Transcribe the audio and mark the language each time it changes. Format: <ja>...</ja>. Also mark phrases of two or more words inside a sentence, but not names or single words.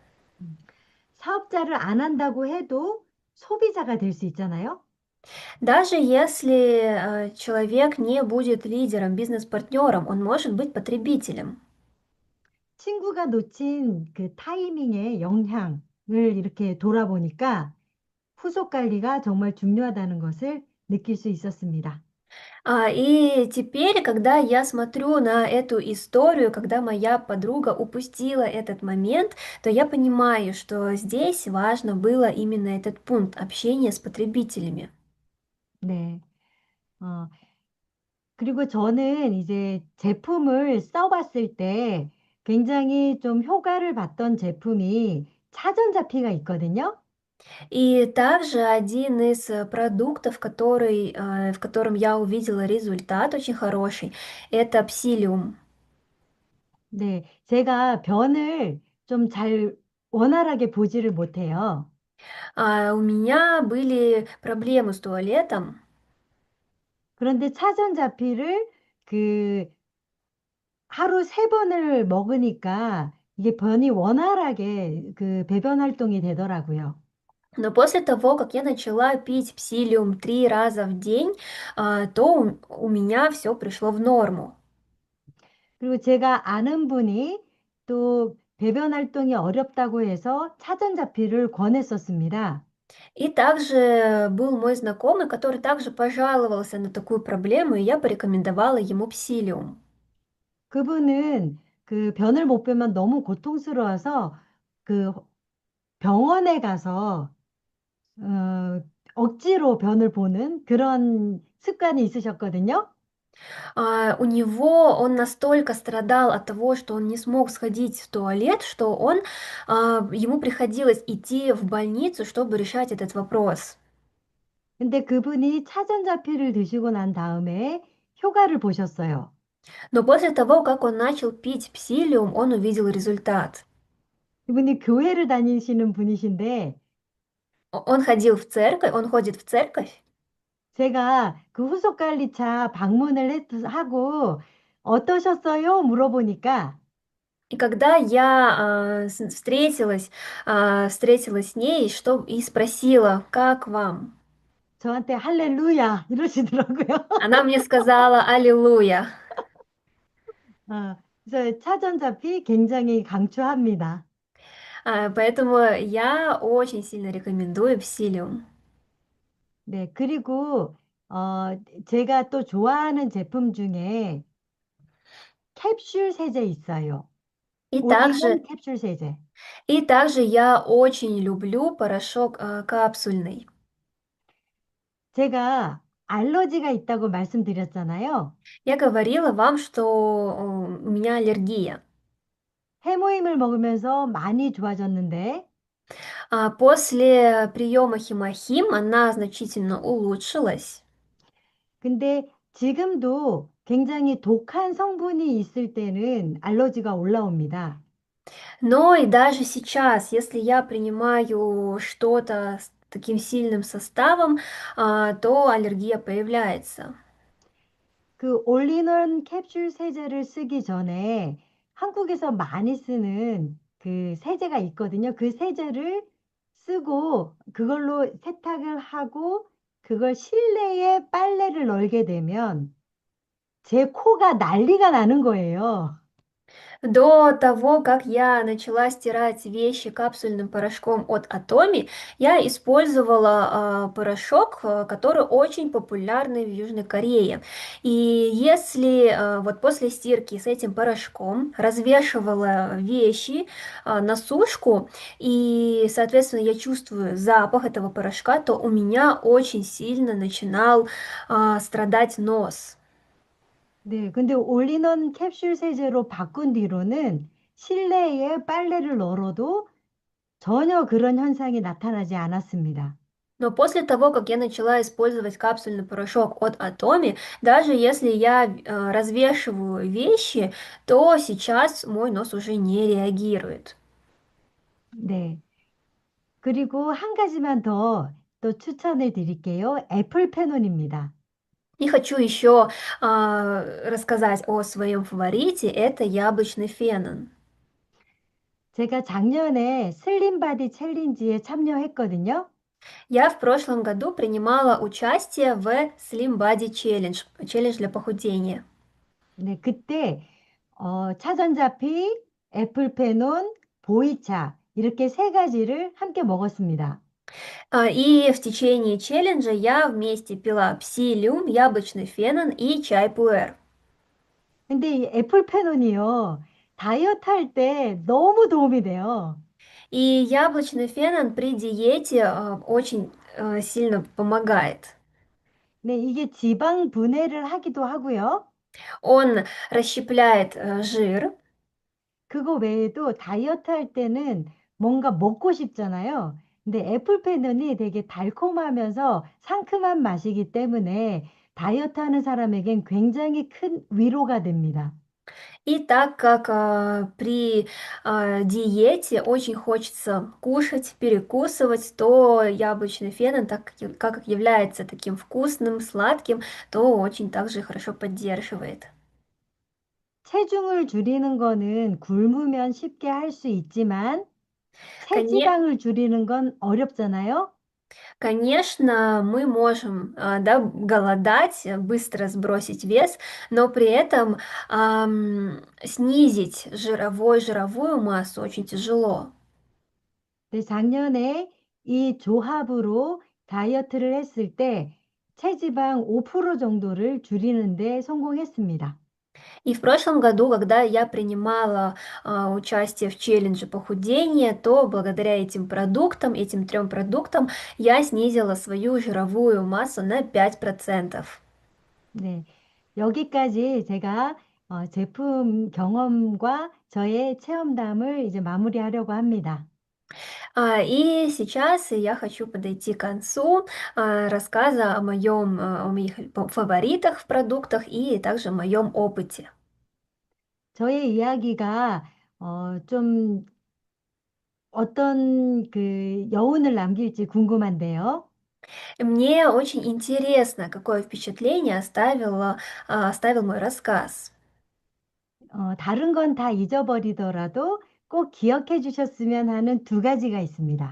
<ko>사업자를 안 한다고 해도 소비자가 될 수 있잖아요.</ko> <ru>Даже если человек не будет лидером, бизнес-партнером, он может быть потребителем.</ru> <ko>친구가 놓친 그 타이밍의 영향을 이렇게 돌아보니까 후속 관리가 정말 중요하다는 것을 느낄 수 있었습니다.</ko> <ru>И теперь, когда я смотрю на эту историю, когда моя подруга упустила этот момент, то я понимаю, что здесь важно было именно этот пункт общения с потребителями.</ru> <ko>네. 어, 그리고 저는 이제 제품을 써봤을 때 굉장히 좀 효과를 봤던 제품이 차전자피가 있거든요.</ko> <ru>И также один из продуктов, в котором я увидела результат очень хороший, это псилиум.</ru> <ko>네, 제가 변을 좀 잘 원활하게 보지를 못해요.</ko> <ru>У меня были проблемы с туалетом.</ru> <ko>그런데 차전자피를 그 하루 3번을 먹으니까 이게 변이 원활하게 그 배변 활동이 되더라고요.</ko> <ru>Но после того, как я начала пить псилиум 3 раза в день, то у меня все пришло в норму.</ru> <ko>그리고 제가 아는 분이 또 배변 활동이 어렵다고 해서 차전자피를 권했었습니다.</ko> <ru>И также был мой знакомый, который также пожаловался на такую проблему, и я порекомендовала ему псилиум.</ru> <ko>그분은 그 변을 못 빼면 너무 고통스러워서 그 병원에 가서 억지로 변을 보는 그런 습관이 있으셨거든요.</ko> <ru>У него он настолько страдал от того, что он не смог сходить в туалет, что ему приходилось идти в больницу, чтобы решать этот вопрос.</ru> <ko>근데 그분이 차전자피를 드시고 난 다음에 효과를 보셨어요.</ko> <ru>Но после того, как он начал пить псилиум, он увидел результат.</ru> <ko>이분이 교회를 다니시는 분이신데</ko> <ru>Он ходил в церковь, он ходит в церковь,</ru> <ko>제가 그 후속관리차 방문을 하고 어떠셨어요? 물어보니까</ko> <ru>и когда я встретилась с ней, и спросила, как вам?</ru> <ko>저한테 할렐루야 이러시더라고요.</ko> <ru>Она мне сказала «Аллилуйя».</ru> <ko>그래서 차전자피 굉장히 강추합니다.</ko> <ru>Поэтому я очень сильно рекомендую псилиум.</ru> <ko>네, 그리고 제가 또 좋아하는 제품 중에 캡슐 세제 있어요.</ko> <ru>И</ru> <ko>올인원</ko> <ru>также,</ru> <ko>캡슐 세제.</ko> <ru>и также я очень люблю порошок капсульный.</ru> <ko>제가 알러지가 있다고 말씀드렸잖아요.</ko> <ru>Я говорила вам, что у меня аллергия.</ru> <ko>해모임을 먹으면서 많이 좋아졌는데</ko> <ru>После приема химохим она значительно улучшилась.</ru> <ko>근데 지금도 굉장히 독한 성분이 있을 때는 알러지가 올라옵니다.</ko> <ru>Но и даже сейчас, если я принимаю что-то с таким сильным составом, то аллергия появляется.</ru> <ko>그 올인원 캡슐 세제를 쓰기 전에 한국에서 많이 쓰는 그 세제가 있거든요. 그 세제를 쓰고 그걸로 세탁을 하고 그걸 실내에 빨래를 널게 되면 제 코가 난리가 나는 거예요.</ko> <ru>До того, как я начала стирать вещи капсульным порошком от Atomi, я использовала порошок, который очень популярный в Южной Корее. И если вот после стирки с этим порошком развешивала вещи на сушку, и, соответственно, я чувствую запах этого порошка, то у меня очень сильно начинал страдать нос.</ru> <ko>네, 근데 올인원 캡슐 세제로 바꾼 뒤로는 실내에 빨래를 널어도 전혀 그런 현상이 나타나지 않았습니다.</ko> <ru>Но после того, как я начала использовать капсульный порошок от Atomi, даже если я развешиваю вещи, то сейчас мой нос уже не реагирует.</ru> <ko>네. 그리고 한 가지만 더 또 추천을 드릴게요. 애플 페논입니다.</ko> <ru>И хочу еще рассказать о своем фаворите, это яблочный фенон.</ru> <ko>제가 작년에 슬림 바디 챌린지에 참여했거든요.</ko> <ru>Я в прошлом году принимала участие в Slim Body Challenge, челлендж для похудения.</ru> <ko>네, 그때 차전자피, 애플 페논, 보이차 이렇게 세 가지를 함께 먹었습니다.</ko> <ru>И в течение челленджа я вместе пила псилиум, яблочный фенон и чай пуэр.</ru> <ko>근데 이 애플 페논이요. 다이어트 할 때 너무 도움이 돼요.</ko> <ru>И яблочный фенон при диете очень сильно помогает.</ru> <ko>네, 이게 지방 분해를 하기도 하고요.</ko> <ru>Он расщепляет жир,</ru> <ko>그거 외에도 다이어트 할 때는 뭔가 먹고 싶잖아요. 근데 애플 페논이 되게 달콤하면서 상큼한 맛이기 때문에 다이어트 하는 사람에겐 굉장히 큰 위로가 됩니다.</ko> <ru>и так как при диете очень хочется кушать, перекусывать, то яблочный фенон, как является таким вкусным, сладким, то очень также хорошо поддерживает.</ru> <ko>체중을 줄이는 거는 굶으면 쉽게 할 수 있지만</ko> <ru>Коне-</ru> <ko>체지방을 줄이는 건 어렵잖아요.</ko> <ru>Конечно, мы можем, да, голодать, быстро сбросить вес, но при этом снизить жировую массу очень тяжело.</ru> <ko>네, 작년에 이 조합으로 다이어트를 했을 때 체지방 5% 정도를 줄이는데 성공했습니다.</ko> <ru>И в прошлом году, когда я принимала участие в челлендже похудения, то благодаря этим трем продуктам, я снизила свою жировую массу на 5%.</ru> <ko>네. 여기까지 제가 제품 경험과 저의 체험담을 이제 마무리하려고 합니다.</ko> <ru>И сейчас я хочу подойти к концу рассказа о моих фаворитах в продуктах и также о моем опыте.</ru> <ko>저의 이야기가 좀 어떤 그 여운을 남길지 궁금한데요.</ko> <ru>Мне очень интересно, какое впечатление оставил мой рассказ.</ru> <ko>다른 건 다 잊어버리더라도 꼭 기억해 주셨으면 하는 두 가지가 있습니다.</ko>